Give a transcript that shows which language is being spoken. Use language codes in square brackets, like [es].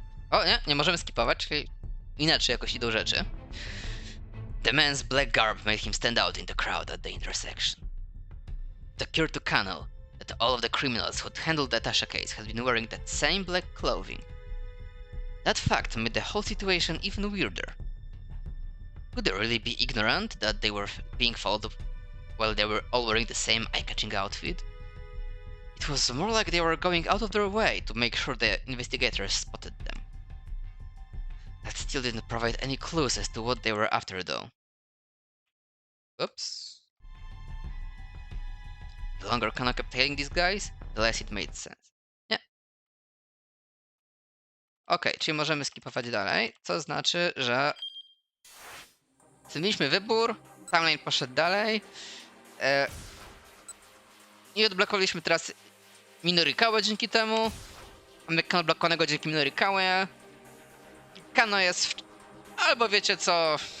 [pl] O nie możemy skipować, czyli inaczej jakoś idą rzeczy. [en] The man's black garb made him stand out in the crowd at the intersection. It occurred to Kano that all of the criminals who'd handled the attaché case had been wearing that same black clothing. That fact made the whole situation even weirder. Could they really be ignorant that they were being followed while they were all wearing the same eye-catching outfit? It was more like they were going out of their way to make sure the investigators spotted them. That still didn't provide any clues as to what they were after though. Oops. The longer Kano kept tailing these guys, the less it made sense. [pl] Nie. Okej, czyli możemy skipować dalej, co znaczy, że zmieniliśmy wybór, timeline poszedł dalej i odblokowaliśmy teraz Minorikałę dzięki temu. Mamy Kano odblokowanego dzięki Minorikałę. Kano jest albo wiecie co...